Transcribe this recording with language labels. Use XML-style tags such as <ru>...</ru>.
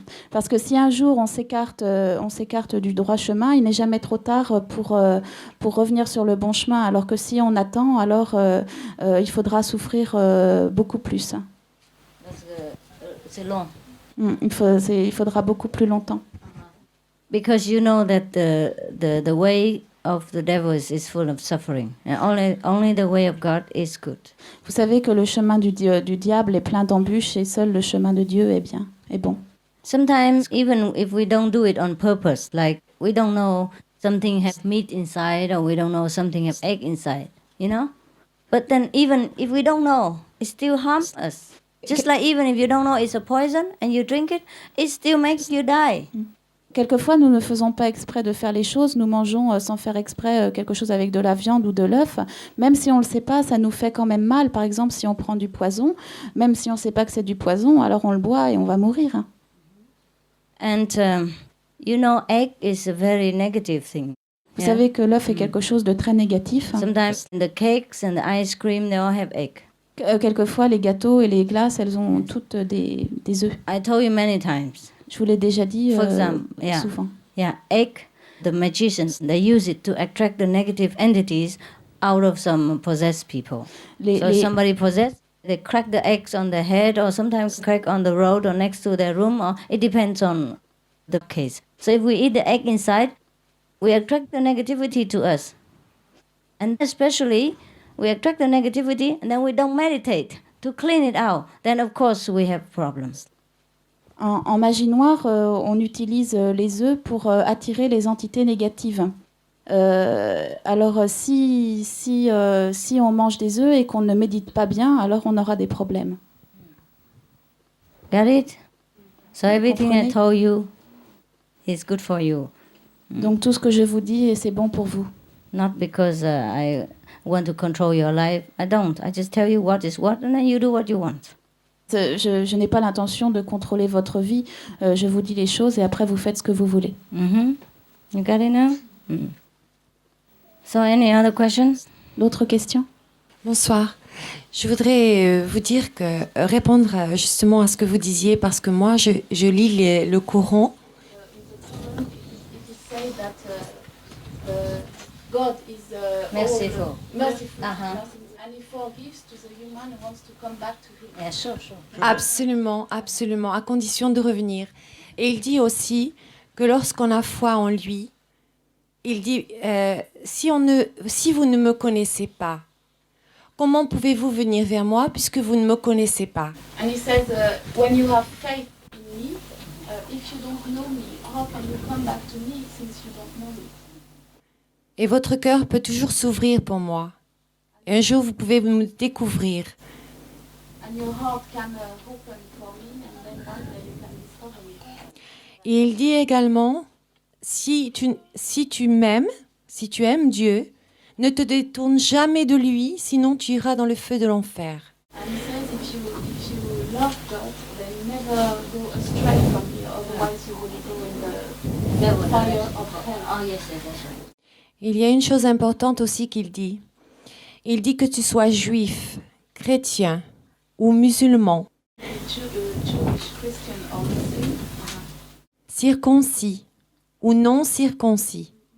<fr>Parce que si un jour on s'écarte du droit chemin, il n'est jamais trop tard pour revenir sur le bon chemin. Alors que si on attend, alors il faudra souffrir beaucoup plus. C'est long. Il faudra beaucoup plus longtemps.</fr> <en>Because you know that the way of the devil is full of suffering, and only the way of God is good.</en> <fr>Vous savez que le chemin du diable est plein d'embûches et seul le chemin de Dieu est bon.</fr> <en>Sometimes even if we don't do it on purpose, like we don't know something has meat inside or we don't know something has egg inside, you know? But then even if we don't know, it still harms us. Just like even if you don't know it's a poison and you drink it, it still makes you die.</en> <fr>Quelquefois, nous ne faisons pas exprès de faire les choses. Nous mangeons sans faire exprès quelque chose avec de la viande ou de l'œuf. Même si on ne le sait pas, ça nous fait quand même mal. Par exemple, si on prend du poison, même si on ne sait pas que c'est du poison, alors on le boit et on va mourir.</fr> <en>And you know, egg is a very negative thing.</en> <fr>Vous savez que l'œuf est quelque chose de très négatif.</fr> <en>Sometimes the cakes and the ice cream, they all have egg.</en> <fr>Quelquefois, les gâteaux et les glaces, elles ont toutes des œufs.</fr> <en>I told you many times.</en> <fr>Je vous l'ai déjà dit</fr> <en>For example,</en> <fr>souvent.</fr> <en>Yeah, egg, the magicians, they use it to attract the negative entities out of some possessed people. Somebody possessed, they crack the eggs on the head or sometimes crack on the road or next to their room, or it depends on the case. So if we eat the egg inside, we attract the negativity to us. And especially, we attract the negativity and then we don't meditate to clean it out. Then of course we have problems.</en> <fr>En magie noire, on utilise les œufs pour attirer les entités négatives. Alors, si on mange des œufs et qu'on ne médite pas bien, alors on aura des problèmes.</fr> <en>Got it? So everything I told you is good for you.</en> <fr>Donc tout ce que je vous dis, c'est bon pour vous.</fr> <en>Not because I want to control your life. I don't. I just tell you what is what and then you do what you want.</en> <fr>Je n'ai pas l'intention de contrôler votre vie. Je vous dis les choses et après vous faites ce que vous voulez.</fr> <en>You got it now? So any other questions?</en> <fr>D'autres questions? Bonsoir. Je voudrais vous dire que répondre justement à ce que vous disiez parce que moi je lis le Coran.</fr> <en>Merciful. And he forgives to the human who wants to come back to him. Yeah, sure.</en> <fr>Absolument, absolument, à condition de revenir. Et il dit aussi que lorsqu'on a foi en lui, il dit si vous ne me connaissez pas, comment pouvez-vous venir vers moi puisque vous ne me connaissez pas?</fr> <en>And he says, when you have faith in me, if you don't know me, how can you come back to me since you don't know me?</en> <fr>Et votre cœur peut toujours s'ouvrir pour moi. Et un jour, vous pouvez me découvrir.</fr> <en>And your heart can open for me, and then one day you can discover me.</en> <fr>Et il dit également, si tu m'aimes, si tu aimes Dieu, ne te détourne jamais de lui, sinon tu iras dans le feu de l'enfer.</fr> <en>And he says if you love God, then never go astray from here, otherwise you will go in the fire of hell. Oh, yes, that's right.</en> <fr>Il y a une chose importante aussi qu'il dit. Il dit que tu sois juif, chrétien ou musulman,</fr> <en>Jewish, Christian or Muslim,</en> <fr>circoncis ou non circoncis.</fr>